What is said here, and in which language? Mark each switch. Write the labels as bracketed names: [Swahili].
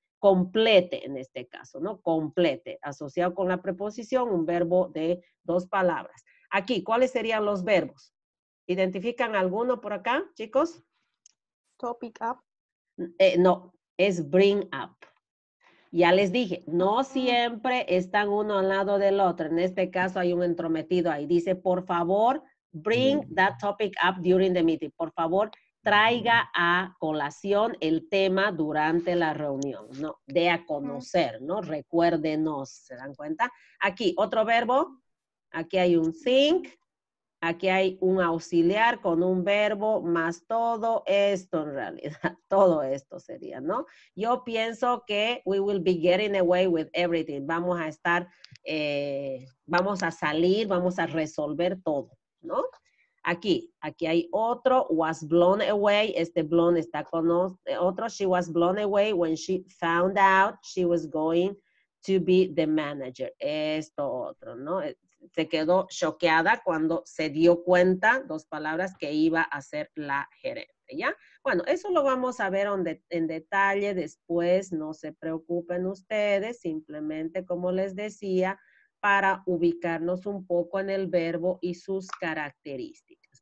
[Spanish] Complete en este caso, ¿no? Complete, asociado con la preposición, un verbo de dos palabras. Aquí, ¿cuáles serían los verbos? ¿Identifican alguno por acá, chicos? [English] Topic up. [Spanish] No, es bring up. Ya les dije, no siempre están uno al lado del otro. En este caso hay un entrometido ahí. Dice, por favor, [English] bring that topic up during the meeting. [Spanish] Por favor, traiga a colación el tema durante la reunión, ¿no? De a conocer, ¿no? Recuérdenos, ¿se dan cuenta? Aquí, otro verbo. Aquí hay un think. Aquí hay un auxiliar con un verbo más todo esto en realidad. Todo esto sería, ¿no? Yo pienso que [English] we will be getting away with everything. [Spanish] Vamos a estar, vamos a salir, vamos a resolver todo, ¿no? Aquí hay otro, [English] was blown away. [Spanish] Este blown está con otro. [English] She was blown away when she found out she was going to be the manager. [Spanish] Esto otro, ¿no? Se quedó choqueada cuando se dio cuenta, dos palabras, que iba a ser la gerente, ¿ya? Bueno, eso lo vamos a ver en detalle después, no se preocupen ustedes, simplemente como les decía, para ubicarnos un poco en el verbo y sus características.